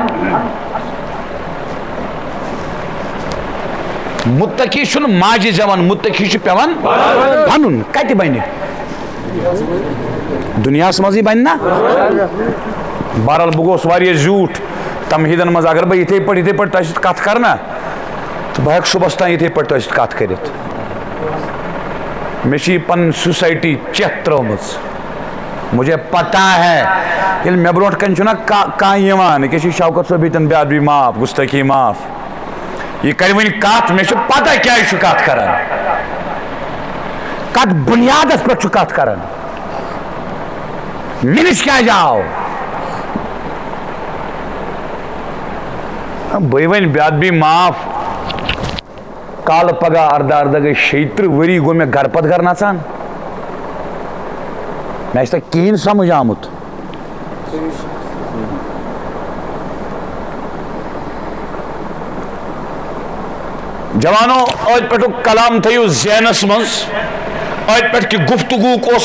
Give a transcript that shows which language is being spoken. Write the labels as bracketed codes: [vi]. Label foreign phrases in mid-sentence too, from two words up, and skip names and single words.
[ks] متقی چھُنہٕ ماجہِ زٮ۪وان متقی چھُ پیوان بنُن کتہِ بنہِ دُنیاہس منٛزٕے بنہِ نا بہرحال بہٕ گوٚوس واریاہ زیوٗٹھ تمہیٖدن منٛز اگر بہٕ یِتھے پٲٹھۍ تۄہہِ سۭتۍ کتھ کرٕ نا تہٕ بہٕ ہٮ۪کہٕ صُبحس تام یِتھے پٲٹھۍ تۄہہِ سۭتۍ کتھ کٔرِتھ مےٚ چھِ یہِ پنٕنۍ سوسایٹی چٮ۪تھ ترٲومٕژ [ur] مجھے پتہ ہے [ks] ییٚلہِ مےٚ برونٛٹھ کَنۍ چھُنہ کانٛہہ یِوان ییٚکیٛاہ چھُ شوکت صٲب ییٚتٮ۪ن [ur] بیاد بھی معاف گُستٲخی معاف [ks] یہِ کرِ وۄنۍ کتھ مےٚ چھِ پتہ کیٛازِ چھُ کتھ کران کتھ بُنیادس پٮ۪ٹھ چھُ کتھ کران مےٚ نِش کیٛازِ آو بھائی ون [ur] بیاد بھی معاف [ks] کالہٕ پگہہ اردہ گٔے 36 ؤری گوٚو مےٚ گرٕ پتہٕ گرٕ نژان مےٚ چھِ تۄہہِ کِہیٖنۍ سمجھ آمُت جوانو ٲدۍ پٮ۪ٹھُک کلام تھٲیِو ذہنس منٛز ٲدۍ پٮ۪ٹھ کہِ گفتگوٗک اوس